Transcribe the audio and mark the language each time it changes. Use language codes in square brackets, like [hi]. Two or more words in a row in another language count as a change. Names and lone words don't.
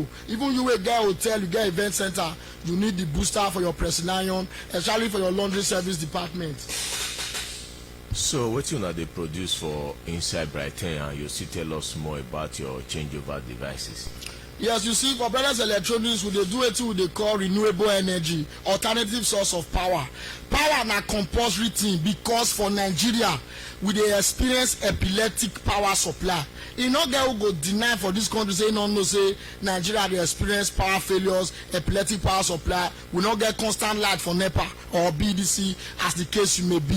[pcm] Even you will get hotel, you get event center, you need the booster for your pressing iron, especially for your laundry service department. So what you know they produce for inside Brighton, and you still tell us more about your changeover devices? Yes, you see, for Brightens Electronics, we dey do it we dey call renewable energy, alternative source of power. Power na compulsory thing, because for Nigeria we dey experience epileptic power supply. E no get who go deny for this country say no know say Nigeria dey experience power failures, epileptic power supply. We no get constant light for NEPA or BDC, as the case you may be.